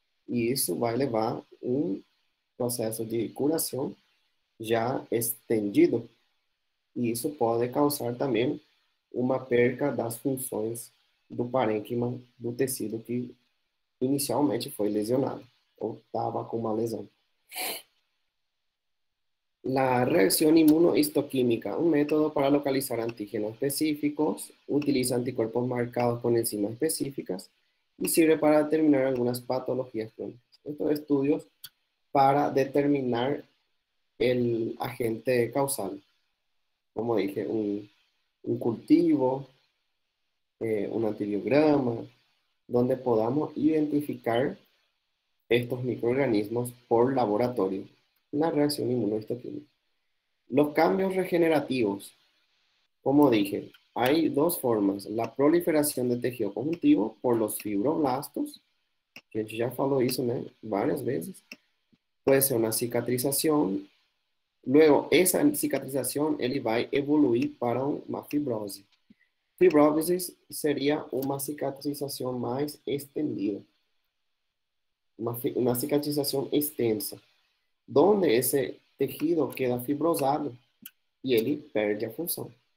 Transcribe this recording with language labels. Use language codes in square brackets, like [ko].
[pt] E isso vai levar um processo de curação já estendido, e isso pode causar também uma perca das funções do parênquima do tecido que inicialmente foi lesionado, ou estava com uma lesão. [es] La reacción inmunohistoquímica, un método para localizar antígenos específicos, utiliza anticuerpos marcados con enzimas específicas y sirve para determinar algunas patologías crónicas. Estos estudios para determinar el agente causal, como dije, un cultivo, un antibiograma, donde podamos identificar estos microorganismos por laboratorio. La reacción inmunohistoquímica. Los cambios regenerativos, como dije, hay dos formas. La proliferación de tejido conjuntivo por los fibroblastos, [pt] que a gente já falou isso, né, várias vezes. [es] Puede ser una cicatrización. Luego, esa cicatrización, [pt] ele vai evoluir para uma fibrose. Fibrose seria uma cicatrização mais estendida. Uma cicatrização extensa, donde esse [es] tejido queda fibrosado [pt] e ele perde a função.